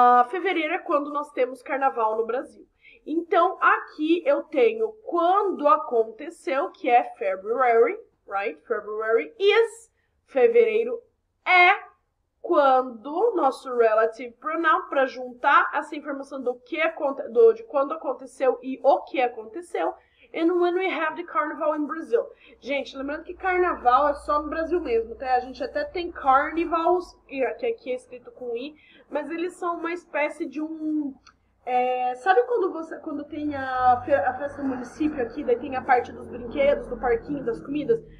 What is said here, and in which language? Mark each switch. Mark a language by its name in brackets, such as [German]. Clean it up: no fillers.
[Portuguese] Fevereiro é quando nós temos carnaval no Brasil. Então, aqui eu tenho quando aconteceu, que é [English] February, right? February is, [Portuguese] fevereiro é, quando, nosso relative pronoun, para juntar essa informação de quando aconteceu e o que aconteceu. [English] And when we have the carnival in Brazil. [Portuguese] Gente, lembrando que carnaval é só no Brasil mesmo, tá? A gente até tem carnivals, que aqui é escrito com I, mas eles são uma espécie de um... sabe quando tem a festa do município aqui, daí tem a parte dos brinquedos, do parquinho, das comidas?